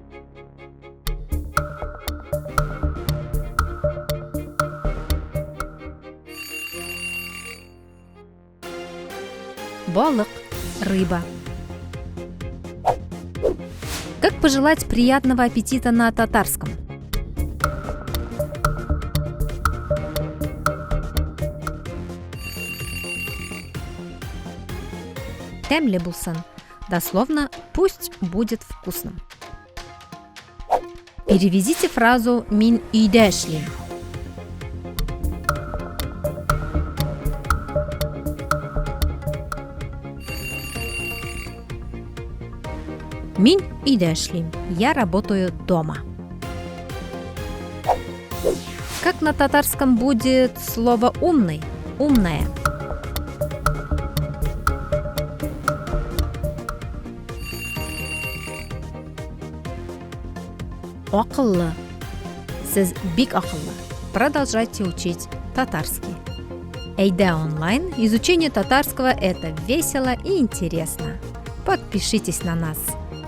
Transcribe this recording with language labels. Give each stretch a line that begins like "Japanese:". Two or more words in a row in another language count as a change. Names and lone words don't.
Tatar: Балык, рыба.
Russian: Как пожелать приятного аппетита на татарском?
Tatar: Тәмле булсын.
Russian: Дословно «пусть будет вкусным». Переведите фразу
Tatar: «мин үйдә эшлим». Мин үйдә эшлим.
Russian: Я работаю дома. Как на татарском будет слово «умный», «умная»?
Tatar: Акыллы. Сіз бик акыллы.
Russian: Продолжайте учить татарский. Эйда онлайн. Изучение татарского – это весело и интересно. Подпишитесь на нас.